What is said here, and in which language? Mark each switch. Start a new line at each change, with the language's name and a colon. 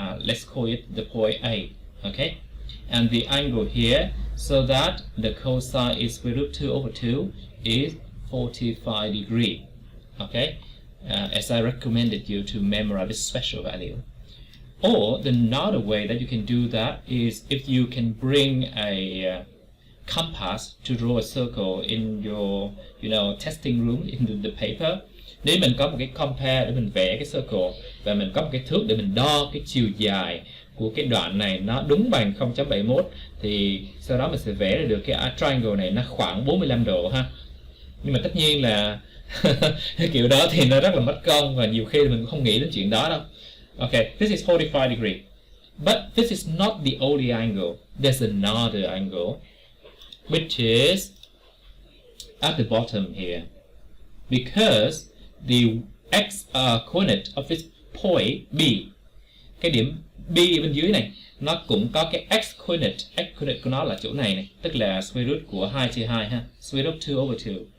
English: Let's call it the point A, okay? And the angle here, so that the cosine is square root 2 over 2 is 45 degree, okay? As I recommended you to memorize this special value. Or another way that you can do that is if you can bring a compass to draw a circle in your testing room in the paper.
Vietnamese: Nếu mình có một cái compare để mình vẽ cái circle và mình có một cái thước để mình đo cái chiều dài của cái đoạn này nó đúng bằng 0.71 thì sau đó mình sẽ vẽ ra được cái triangle này nó khoảng 45 độ ha. Nhưng mà tất nhiên là cái kiểu đó thì nó rất là mất công và nhiều khi mình cũng không nghĩ đến chuyện đó đâu.
English: Okay, this is 45 degree. But this is not the only angle. There's another angle which is at the bottom here. Because the x coordinate of this point B,
Vietnamese: cái điểm B bên dưới này nó cũng có cái x coordinate của nó là chỗ này này, tức là square root của 2 chia 2 ha,
English: square root 2 over 2.